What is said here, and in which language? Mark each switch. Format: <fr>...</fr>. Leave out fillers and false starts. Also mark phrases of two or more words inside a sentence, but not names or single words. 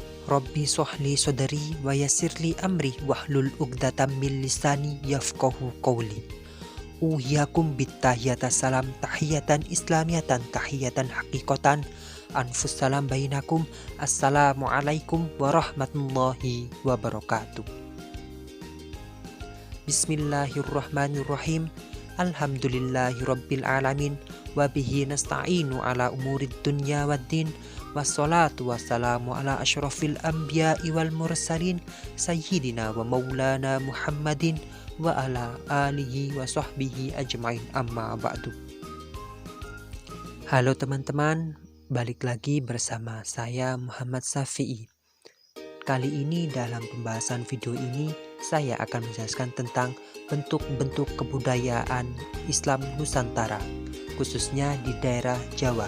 <ar>رب اشرح لي صدري ويسر لي أمري واحلل عقدة من لساني يفقهوا قولي. أحييكم بتحية السلام تحية إسلامية تحية حقيقية أنفس السلام بينكم. السلام عليكم ورحمة الله وبركاته. Bismillahirrahmanirrahim. الحمد لله رب العالمين. وبه نستعين على أمور الدنيا والدين. والصلاة والسلام على أشرف الأنبياء والمرسلين سيدنا ومولانا محمد وعلى آله وصحبه أجمعين، أما بعد.</ar> <id>Halo teman-teman, balik lagi bersama saya Muhammad Syafi'i. Kali ini dalam pembahasan video ini saya akan menjelaskan tentang bentuk-bentuk kebudayaan Islam Nusantara, khususnya di daerah Jawa.</id>